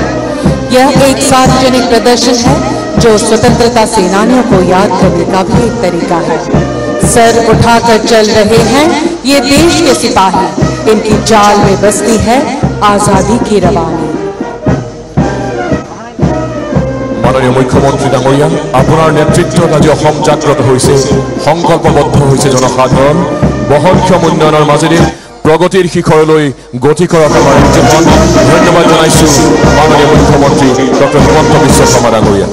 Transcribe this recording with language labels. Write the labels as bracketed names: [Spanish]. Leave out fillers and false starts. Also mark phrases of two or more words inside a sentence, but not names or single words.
[Hindi] यह एक सार्वजनिक प्रदर्शन है जो स्वतंत्रता सेनानियों को याद करने का भी एक तरीका है। सर उठाकर चल रहे हैं ये देश के सिपाही, इनकी चाल में बसती है आजादी की रवानी। [Assamese] মাননীয় মুখ্যমন্ত্ৰী ডাঙৰীয়া, আপোনাৰ নেতৃত্বত আজি অসম জাগ্ৰত হৈছে, সংকল্পবদ্ধ হৈছে জনসাধাৰণ, বহনক্ষম উন্নয়নৰ মাজেৰে প্ৰগতিৰ শিখৰলৈ গতি কৰাত আমাৰ ৰাজ্যখন ধন্যবাদ জনাইছোঁ মাননীয় মুখ্যমন্ত্ৰী ডক্টৰ হিমন্ত বিশ্ব শৰ্মা ডাঙৰীয়া।